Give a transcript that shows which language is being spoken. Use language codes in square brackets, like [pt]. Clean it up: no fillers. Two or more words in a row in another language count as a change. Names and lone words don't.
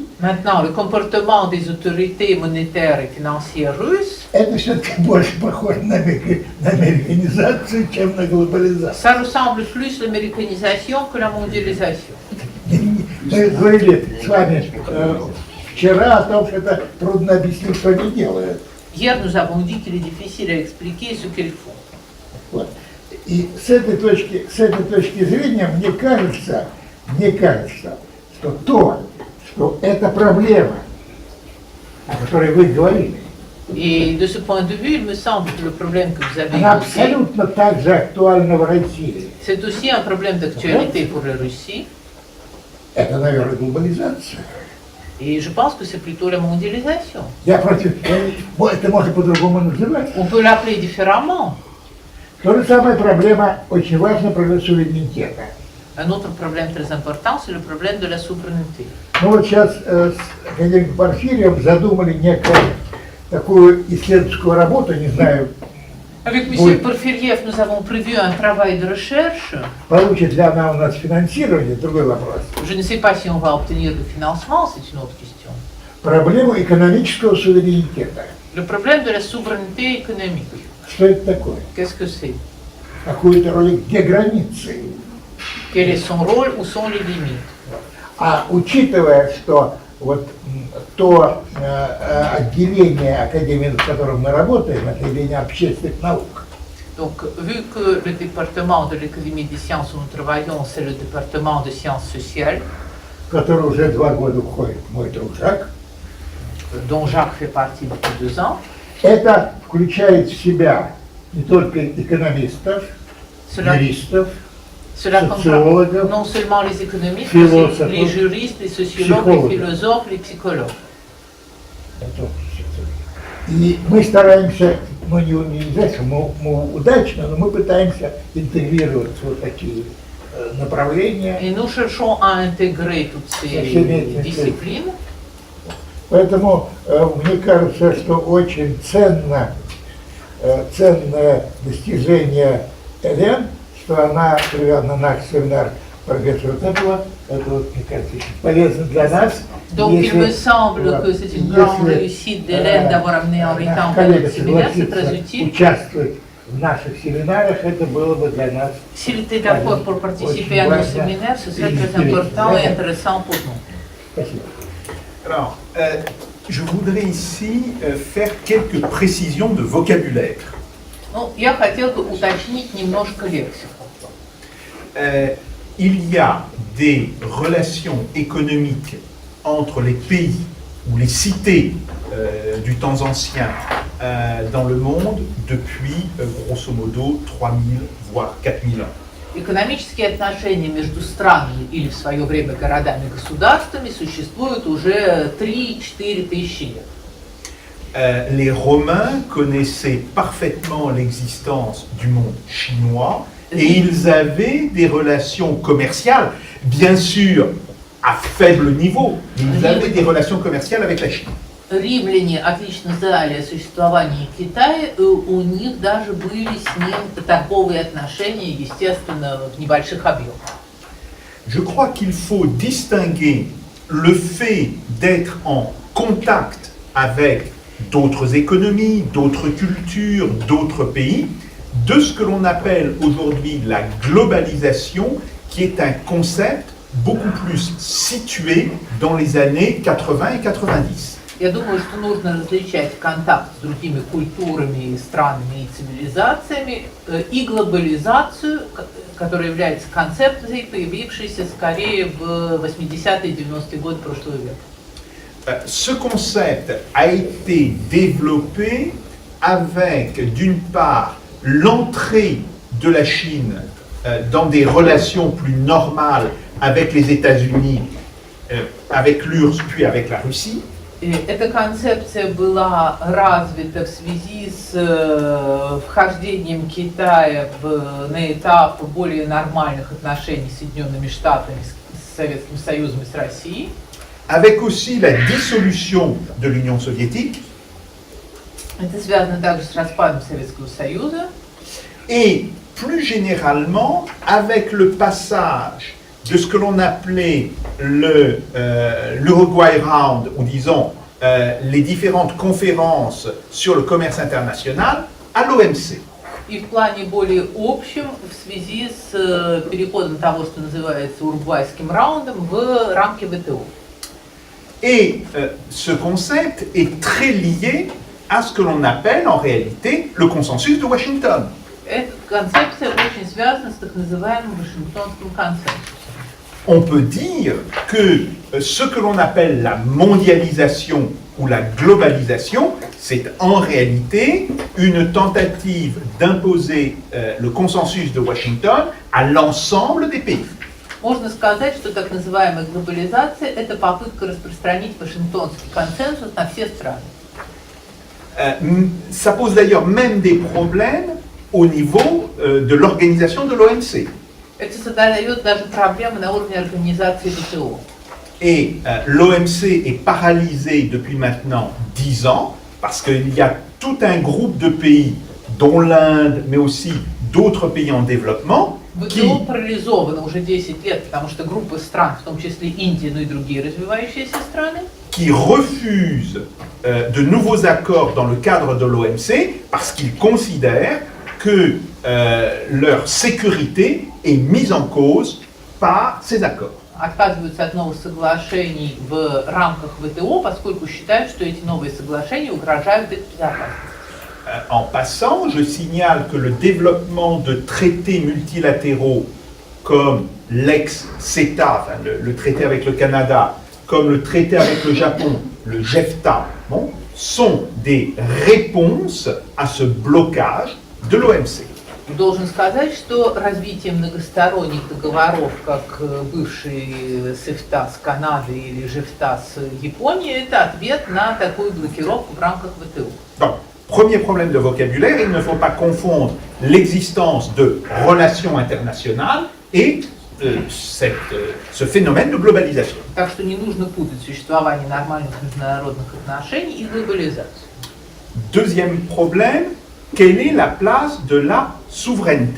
[fr] Maintenant, le comportement des autorités monétaires et financières russes, [ru] это все-таки больше похоже на американизацию, чем на глобализацию. [fr] ça ressemble plus à l'américanisation que la mondialisation. [ru] Мы говорили с вами вчера о том, что это трудно объяснить, что они делают. [fr] Hier, nous avons dit qu'il est difficile à expliquer ce qu'ils font. [ru] Вот. И с этой точки зрения мне кажется, что эта проблема, о которой вы говорили, [fr] Et de ce point de vue, il me semble que le problème que vous avez [ru] она [fr] évoqué, [ru] абсолютно так же актуальна в России. [fr] c'est aussi un problème d'actualité pour la Russie. [ru] Это, наверное, глобализация. [fr] Et je pense que c'est plutôt la mondialisation. [ru] Это можно по-другому называть. [fr] On peut l'appeler différemment. [ru] То же самое проблема, очень важная проблема суверенитета. [fr] Un autre problème très important, c'est le problème de la souveraineté. [ru] Ну вот сейчас с академиком Порфирьевым задумали некую такую исследовательскую работу, не знаю, [fr] Avec M. Porfiriev, nous avons prévu un travail de recherche. [ru] получит ли она у нас финансирование, другой вопрос. [fr] Je ne sais pas si on va obtenir le financement, c'est une autre question. [ru] Проблему экономического суверенитета. [fr] Le problème de la souveraineté économique, [ru] Что это такое? [fr] qu'est-ce que c'est? [ru] Какую-то роль, где границы? [fr] Quel est son rôle, où sont les limites? [ru] А учитывая, что вот то отделение академии, в котором мы работаем, отделение общественных наук, [fr] Donc, vu que le département de l'Académie des sciences où nous travaillons, c'est le département de sciences sociales, [ru] в который уже 2 года входит мой друг Жак, [fr] dont Jacques fait partie depuis 2 ans, [ru] это включает в себя не только экономистов, юристов, [fr] cela comprend [ru] социологов, [fr] non seulement les économistes, mais philosophes, aussi les juristes, les sociologues, psychologues. les philosophes, les psychologues. [ru] И мы стараемся, ну не знаю, мы удачно, но мы пытаемся интегрировать вот такие направления. [fr] Et nous cherchons à intégrer toutes ces disciplines. [ru] Поэтому мне кажется, что очень ценное достижение Элен, что она привела на наш семинар профессора Тепла, это вот, мне кажется, очень полезно для нас. [fr] Donc il me semble que c'est une grande réussite d'Hélène d'avoir amené Henri Temple à notre séminaire, c'est très utile. [ru] Участвовать в наших семинарах, это было бы для нас. [fr] S'il était d'accord pour participer à nos séminaires, ce serait très important et intéressant pour nous. [ru] Спасибо. [fr] Alors, je voudrais ici faire quelques précisions de vocabulaire. [ru] Ну, я хотел бы уточнить немножко лексику. [fr] Il y a des relations économiques entre les pays ou les cités du temps ancien dans le monde depuis grosso modo 3000 voire 4000 ans. [ru] Экономические отношения между странами или в свое время городами и государствами существуют уже 3-4 тысячи лет. [fr] Les Romains connaissaient parfaitement l'existence du monde chinois et ils avaient des relations commerciales, bien sûr à faible niveau, mais ils avaient des relations commerciales avec la Chine. [ru] Римляне отлично знали о существовании Китая, и у них даже были с ним торговые отношения, естественно, в небольших объемах. [fr] Je crois qu'il faut distinguer le fait d'être en contact avec d'autres économies, d'autres cultures, d'autres pays, de ce que l'on appelle aujourd'hui la globalisation, qui est un concept beaucoup plus situé dans les années 80 et 90. [ru] Я думаю, что нужно различать контакт с другими культурами, странами и цивилизациями и глобализацию, которая является концепцией, появившейся скорее в 80-е и 90-е годы прошлого века. [fr] Ce concept a été développé avec, d'une part, l'entrée de la Chine dans des relations plus normales avec les États-Unis, avec l'URSS, puis avec la Russie. [ru] И эта концепция была развита в связи с вхождением Китая на этап более нормальных отношений с Соединенными Штатами, с Советским Союзом и с Россией. [fr] Avec aussi la dissolution de l'Union soviétique. [ru] Это связано также с распадом Советского Союза. [fr] Et plus généralement avec le passage de ce que l'on appelait l'Uruguay Round, ou disons les différentes conférences sur le commerce international, à l'OMC. [ru] И в плане более общем, в связи с переходом того, что называется уругвайским раундом, в рамки ВТО. [fr] Et ce concept est très lié à ce que l'on appelle en réalité le consensus de Washington. [ru] Эта концепция очень связана с так называемым Вашингтонским консенсусом. [fr] On peut dire que ce que l'on appelle la mondialisation ou la globalisation, c'est en réalité une tentative d'imposer le consensus de Washington à l'ensemble des pays. [ru] Можно сказать, что так называемая глобализация – это попытка распространить Вашингтонский консенсус на все страны. [fr] Ça pose d'ailleurs même des problèmes au niveau de l'organisation de l'OMC. [ru] Это создает даже проблемы на уровне организации ВТО. [fr] Et l'OMC est paralysé depuis maintenant 10 ans parce qu'il y a tout un groupe de pays, dont l'Inde, mais aussi d'autres pays en développement, [ru] ВТО парализовано уже 10 лет, потому что группа стран, в том числе Индия, но и другие развивающиеся страны, [fr] qui refusent de nouveaux accords dans le cadre de l'OMC parce qu'ils considèrent que leur sécurité est mise en cause par ces accords. [ru] отказываются от новых соглашений в рамках ВТО, поскольку считают, что эти новые соглашения угрожают их безопасности. [fr] En passant, je signale que le développement de traités multilatéraux comme l'ex-CETA, enfin le traité avec le Canada, comme le traité avec le Japon, le JEFTA, bon, sont des réponses à ce blocage de l'OMC. [ru] Должен сказать, что развитие многосторонних договоров, как бывший СЕФТА с Канадой или ЖЕФТА с Японией, это ответ на такую блокировку в рамках ВТО. [fr] Donc, premier problème de vocabulaire, il ne faut pas confondre l'existence de relations internationales et ce phénomène de globalisation. [ru] Так что не нужно путать существование нормальных международных отношений и глобализацию. [fr] Deuxième problème, quelle est la place de la souveraineté?